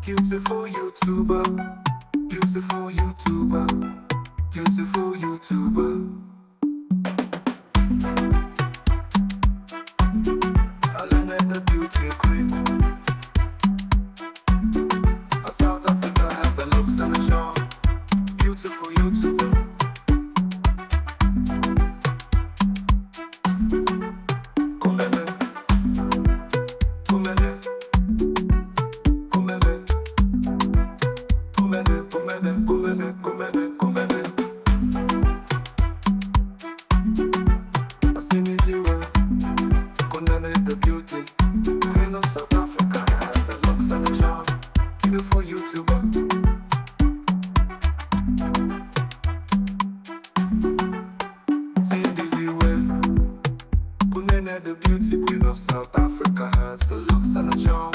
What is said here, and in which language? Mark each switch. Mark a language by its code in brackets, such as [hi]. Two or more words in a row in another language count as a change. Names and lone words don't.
[en] Beautiful YouTuber, beautiful YouTuber, beautiful YouTuber. Alana the beauty queen. South Africa has the looks and the charm. Beautiful YouTuber. [zu] Kumele, kumele, kumele, kumele, kumele, kumele, kumele, kumele. Asiniziwe, [en] Kunene the beauty, queen of South Africa has the looks and the charm. Beautiful YouTuber. The beauty queen of South Africa has the looks and the charm.